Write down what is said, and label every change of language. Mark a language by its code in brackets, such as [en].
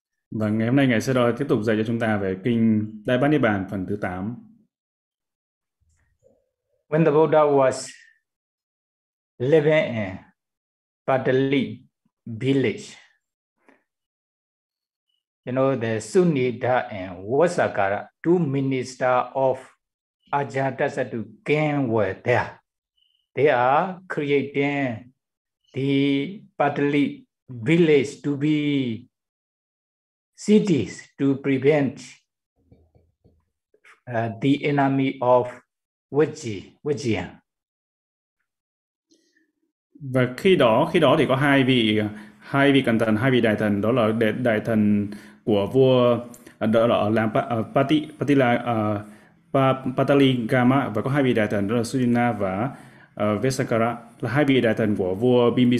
[vi] Và ngày hôm nay Ngài Sayadaw tiếp tục dạy cho chúng ta về kinh Đại Bát Niết Bàn phần thứ 8. [en] When the Buddha was living in Patali village, you know, the Sunita and Vasakara, two ministers of Ajatasattu came were there. They are creating the Patali village to be cities to prevent the enemy of Vajjiya. [vi] Và khi đó thì có hai vị cẩn thận, hai vị đại thần, đó là đại thần của vua đó là làm Pati Patila Patali Gama, và có hai vị đại thần đó là Sunina và Vesakara, là hai vị đại thần của vua